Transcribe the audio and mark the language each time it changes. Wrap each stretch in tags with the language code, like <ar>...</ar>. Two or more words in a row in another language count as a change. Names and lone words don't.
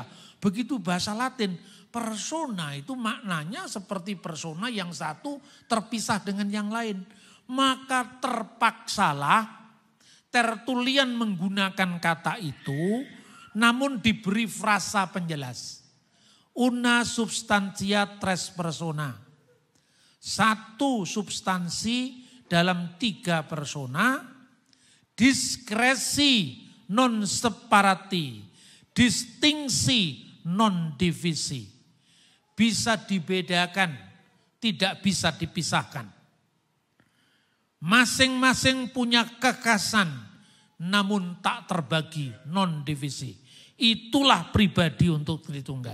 <id>Begitu bahasa Latin, persona itu maknanya seperti persona yang satu terpisah dengan yang lain. Maka terpaksalah Tertullian menggunakan kata itu, namun diberi frasa penjelas.</id> <la>Una substantia tres persona.</la> <id>Satu substansi dalam tiga persona,</id> <la>diskresi non separati, distingsi non divisi.</la> <id>Bisa dibedakan, tidak bisa dipisahkan. Masing-masing punya kekasan, namun tak terbagi,</id> <la>non divisi.</la> <id>Itulah pribadi untuk Tritunggal.</id>